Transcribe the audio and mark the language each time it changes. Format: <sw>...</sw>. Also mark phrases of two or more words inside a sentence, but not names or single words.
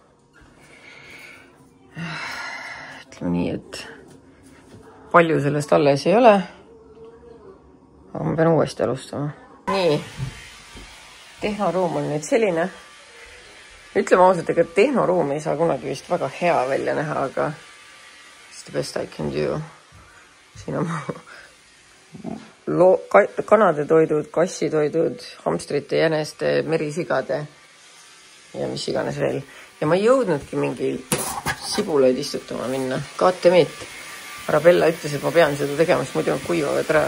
<et>Ütleme nii, et palju sellest alles ei ole. Aga ma pean uuesti alustama. Nii, tehnoruum on nüüd selline. Ütleme ausalt, ega tehnoruum ei saa kunagi vist väga hea välja näha, aga</et> <en>it's the best I can do.</en> <et>Siin on kanade toidud, kassitoidud, hamstrite, jäneste, merisigade ja mis iganes veel. Ja ma ei jõudnudki mingi sibulaid istutama minna. Kaatemit. Arabella ütles, et ma pean seda tegema, sest muidu nad kuivavad ära.</et>